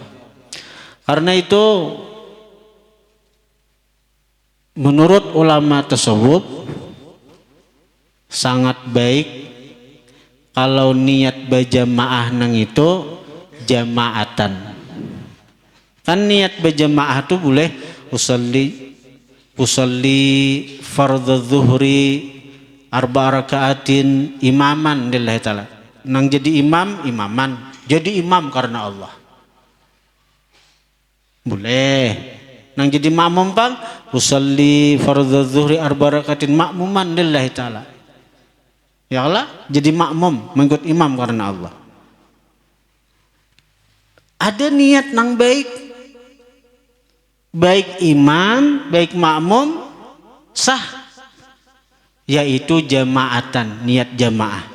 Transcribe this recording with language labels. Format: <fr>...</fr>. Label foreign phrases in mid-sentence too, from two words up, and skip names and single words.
<bjn>Karena itu menurut ulama tasawuf sangat baik kalau niat berjamaah nang itu jamaatan. Kan niat berjamaah itu boleh</bjn> <ar>أصلي فرض الظهر أربع ركعات إماما لله تعالى.</ar> <bjn>Nang jadi imaman, jadi imam karena Allah. Boleh. Nang jadi makmum pang</bjn> <ar>أصلي فرض الظهر أربع ركعات مأموما لله تعالى. يا الله,</ar> <bjn>jadi makmum mengikut imam karena Allah. Ada niat nang baik, baik imam, baik makmum sah, yaitu jamaatan, niat jamaah.</bjn>